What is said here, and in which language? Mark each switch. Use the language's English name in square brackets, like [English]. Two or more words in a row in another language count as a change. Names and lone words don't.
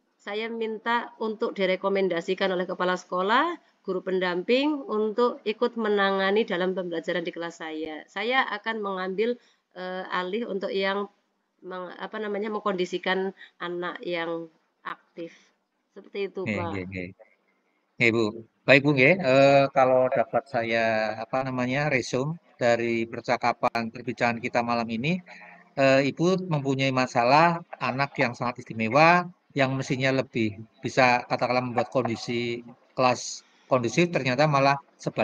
[Indonesian] saya minta untuk direkomendasikan oleh kepala sekolah, guru pendamping untuk ikut menangani dalam pembelajaran di kelas saya. Saya akan mengambil alih untuk yang mengkondisikan anak yang aktif. Seperti itu, [Javanese] Nggih, [Indonesian] Pak. [Javanese] nggih, nggih. Nggih, Bu. [Indonesian] Baik, Bu, [Javanese] nggih. [Indonesian] Kalau dapat saya apa namanya, resume dari percakapan perbincangan kita malam ini, Ibu mempunyai masalah anak yang sangat istimewa, yang mestinya lebih bisa katakanlah membuat kondisi kelas kondusif, ternyata malah sebaliknya.